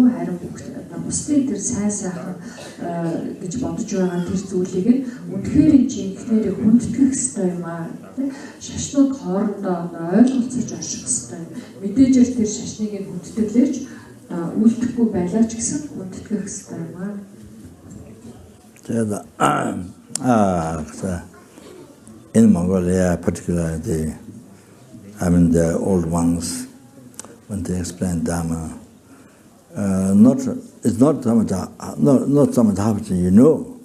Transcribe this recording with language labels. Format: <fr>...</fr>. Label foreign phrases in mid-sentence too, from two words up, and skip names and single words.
<mn>Харин одоо бусдын тэр сайн сайхан гэж бодож байгаа тэр зүйлийг нь үнэхээр энэ жинхнэрийг хүндэтгэх ёстой юм аа. Шашнууд хоорондоо ойлголцож орших ёстой. Мэдээж тэр шашныг нь хүндэтгэлж үлдэхгүй байлаа ч гэсэн хүндэтгэх ёстой юм аа.</mn> <en>In Mongolia, particularly, the old ones, when they explain Dharma, it's not so much how much you know.</en>